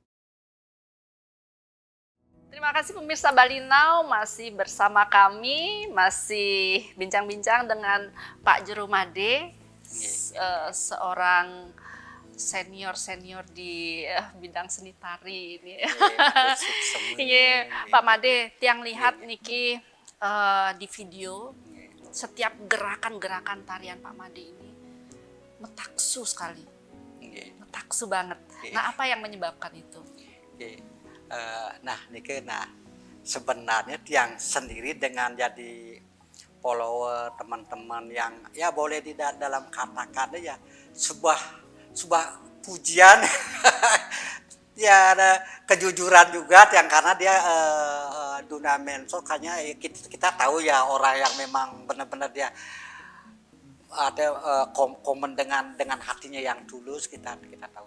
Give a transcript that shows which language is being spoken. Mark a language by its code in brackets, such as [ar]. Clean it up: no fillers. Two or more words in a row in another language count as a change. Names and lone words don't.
[id] Terima kasih pemirsa Bali Now, masih bersama kami, masih bincang-bincang dengan Pak Jero Made, seorang senior di bidang seni tari ini. Pak Made, tiang lihat niki di video, setiap gerakan-gerakan tarian Pak Made ini metaksu sekali, metaksu banget. Nah, apa yang menyebabkan itu? Nah sebenarnya tiang sendiri dengan jadi follower teman-teman yang ya boleh di dalam kata-kata ya sebuah pujian ya ada kejujuran juga yang karena dia dunia medsos kayaknya kita tahu ya orang yang memang benar-benar dia ada komen dengan hatinya yang tulus, kita tahu.